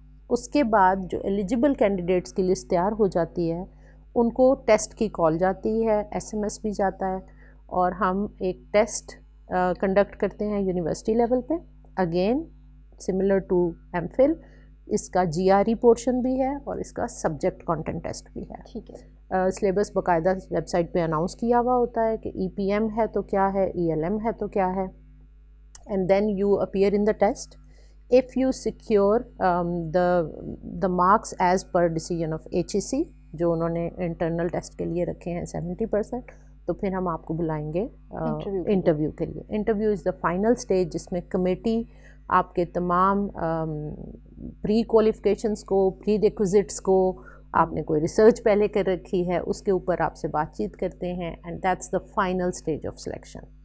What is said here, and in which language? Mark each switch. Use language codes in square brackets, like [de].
[ur] اس کے بعد جو ایلیجبل کینڈیڈیٹس کی لسٹ تیار ہو جاتی ہے ان کو ٹیسٹ کی کال جاتی ہے، SMS بھی جاتا ہے اور ہم ایک ٹیسٹ کنڈکٹ کرتے ہیں یونیورسٹی لیول پہ. [en] again similar to [ur] MPhil، اس کا GRE پورشن بھی ہے اور اس کا سبجیکٹ کانٹینٹ ٹیسٹ بھی ہے. ٹھیک ہے. سلیبس باقاعدہ ویب سائٹ پہ اناؤنس کیا ہوا ہوتا ہے کہ EPM ہے تو کیا ہے، ELM ہے تو کیا ہے. [en] And then you appear in the test. If you secure the marks as per decision of HEC [ur] جو انہوں نے انٹرنل ٹیسٹ کے لیے رکھے ہیں 70%، تو پھر ہم آپ کو بلائیں گے انٹرویو کے لیے. [en] interview is the final stage [ur] جس میں کمیٹی آپ کے تمام پری کوالیفیکیشنس کو، پری ریکوزٹس کو، آپ نے کوئی ریسرچ پہلے کر رکھی ہے اس کے اوپر آپ سے بات چیت کرتے ہیں [en] And that's the final stage of selection.